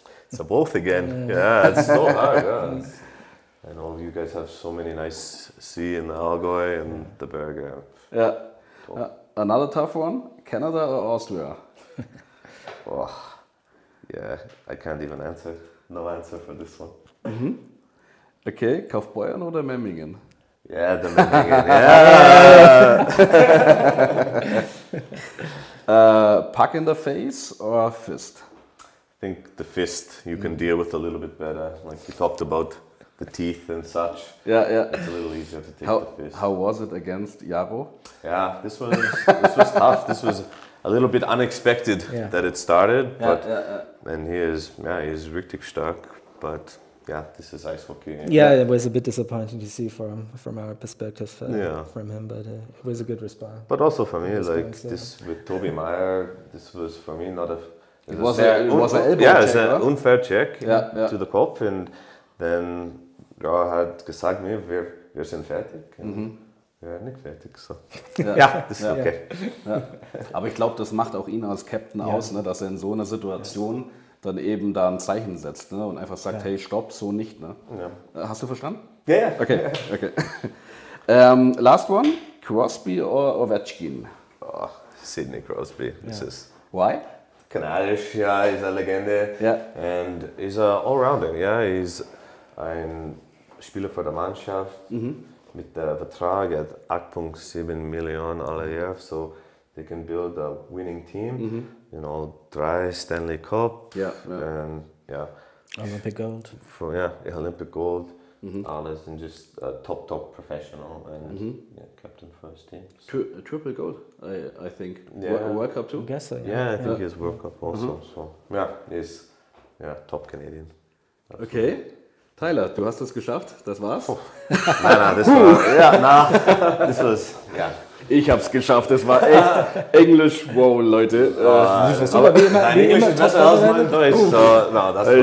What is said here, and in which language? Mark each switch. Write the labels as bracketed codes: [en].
[en] it's a both again. Yeah, it's so hard. Yeah. I know you guys have so many nice sea in the Allgäu and the Berge. Yeah. Another tough one, Canada or Austria? Oh, yeah, I can't even answer. No answer for this one. Okay, Kaufbeuren oder Memmingen? Yeah, the Memmingen, yeah. Puck in the face or fist? I think the fist you can deal with a little bit better. Like you talked about the teeth and such. Yeah. It's a little easier to take the fist. How was it against Jaro? Yeah, this was tough. This was a little bit unexpected that it started, but and he is [de] richtig stark. [en] But yeah, this is ice hockey. Yeah, it was a bit disappointing to see from our perspective from him, but it was a good response. But also for me, like this with Toby Meyer, this was for me not a. It was an elbow check. It's an unfair check to the Kopf, and then [de] hat gesagt, nee, wir sind fertig. Wir werden nicht fertig. So. Ja, das ist okay. Ja. Aber ich glaube, das macht auch ihn als Captain aus, ne, dass er in so einer Situation dann eben da ein Zeichen setzt, ne, und einfach sagt, hey, stopp, so nicht. Ne? Ja. Hast du verstanden? Ja. [en] Okay. Last one, Crosby or Ovechkin? Oh, Sidney Crosby. This is Why? [de] Kanadisch, ja, ist eine Legende. [en] And he's an Allrounder, he's [de] ein Spieler für die Mannschaft mit der Vertrag at 8,7 Millionen alle Jahr, [en] so they can build a winning team. You know, 3 Stanley Cup and Olympic Gold. Olympic Gold. [de] Alles [en] and just a top professional and captain for his team. Triple gold, I think. Yeah. World Cup too? I guess so, I think he's World Cup also. So he's top Canadian. Absolutely. Okay. [de] Tyler, du hast es geschafft, das war's? Nein, das war, das was, Ich hab's geschafft, das war echt Englisch, wow, Leute. Aber wie immer besser aus meinem Deutsch. So,